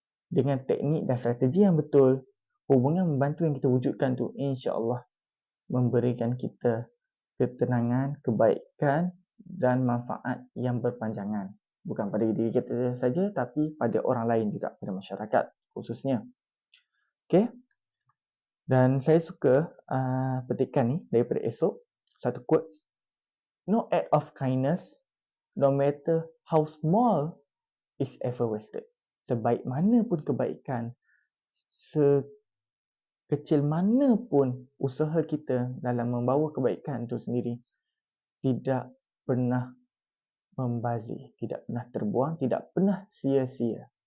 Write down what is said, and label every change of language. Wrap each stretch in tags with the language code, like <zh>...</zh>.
<ms>Dengan teknik dan strategi yang betul, hubungan membantu yang kita wujudkan tu insyaAllah memberikan kita ketenangan, kebaikan dan manfaat yang berpanjangan. Bukan pada diri kita saja, tapi pada orang lain juga, pada masyarakat khususnya. Okay. Dan saya suka petikan ni daripada esok, satu quote.</ms> <en>No act of kindness, no matter how small, is ever wasted.</en> <ms>Sebaik mana pun kebaikan, sekecil mana pun usaha kita dalam membawa kebaikan itu sendiri, tidak pernah membazir, tidak pernah terbuang, tidak pernah sia-sia.</ms>